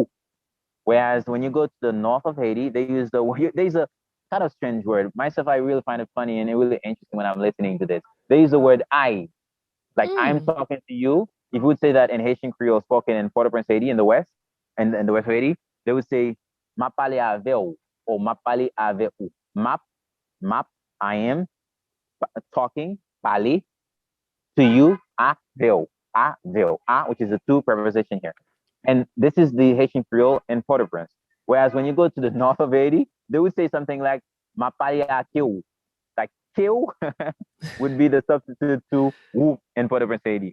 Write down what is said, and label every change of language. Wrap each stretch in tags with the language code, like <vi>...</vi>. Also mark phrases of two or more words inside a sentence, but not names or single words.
<en>Whereas when you go to the north of Haiti, they use the word, there's a kind of strange word. Myself, I really find it funny and really interesting when I'm listening to this. They use the word I, like I'm mm, talking to you. If you would say that in Haitian Creole spoken in Port-au-Prince, Haiti, in the west, and in the west of Haiti, they would say</en> <ht>"ma pale ave ou"</ht> <en>or</en> <ht>"ma pale ave ou." Map, map.</ht> <en>I am talking, pale to you, which is a two preposition here. And this is the Haitian Creole in Port-au-Prince. Whereas when you go to the north of Haiti, they would say something like</en> <ht>"ma pale a kill,"</ht> <en>like kill would be the substitute to whoop in Port-au-Prince, Haiti.</en>